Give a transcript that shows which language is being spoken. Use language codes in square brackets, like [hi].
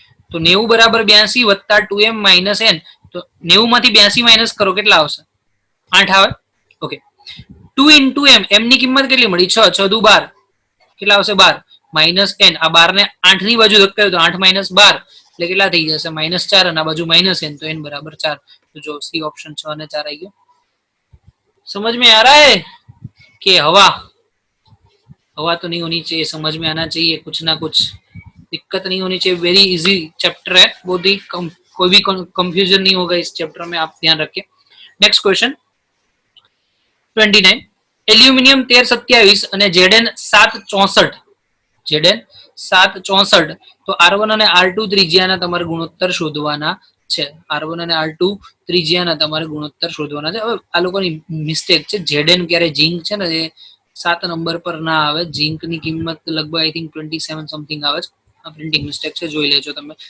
[gu] તો 90 બરાબર 82 વત્તા 2m માઇનસ n. તો 90 માંથી 82 માઇનસ કરો કેટલા આવશે? 8 આવે. ઓકે, 2 × m, m ની કિંમત કેટલી મળી? 6, 6 દુ 12, કેટલા આવશે? 12 માઇનસ n. આ 12 ને 8 ની બાજુ ધક્કા તો 8 માઇનસ 12 એટલે કેટલા થઈ જશે? -4 અને આ બાજુ માઇનસ n, તો n બરાબર 4. તો જો સી ઓપ્શન 6 અને 4 આવી ગયો. [hi] समझ में आ रहा है कि हवा हवा तो नहीं होनी चाहिए, समझ में आना चाहिए, कुछ ना कुछ दिक्कत नहीं होनी चाहिए. वेरी इजी चैप्टर है, बहुत ही कोई भी कंफ्यूजन नहीं होगा इस चैप्टर में, आप ध्यान रखिए. Next question 29. [gu] एल्यूमिनियम 1327 અને Zn 764, Zn 764. તો R1 અને R2 ત્રિજ્યાના તમારે ગુણોત્તર શોધવાના છે. R1 અને R2 ત્રિજ્યાના તમારે ગુણોત્તર શોધવાના છે. હવે આ લોકોની મિસ્ટેક છે. Zn ક્યારે ઝીંક છે ને એ 7 નંબર પર ના આવે. ઝીંકની કિંમત લગભગ આઈ થિંક 27 સમથિંગ આવે છે. આ પ્રિન્ટિંગ મિસ્ટેક છે, જોઈ લેજો તમે.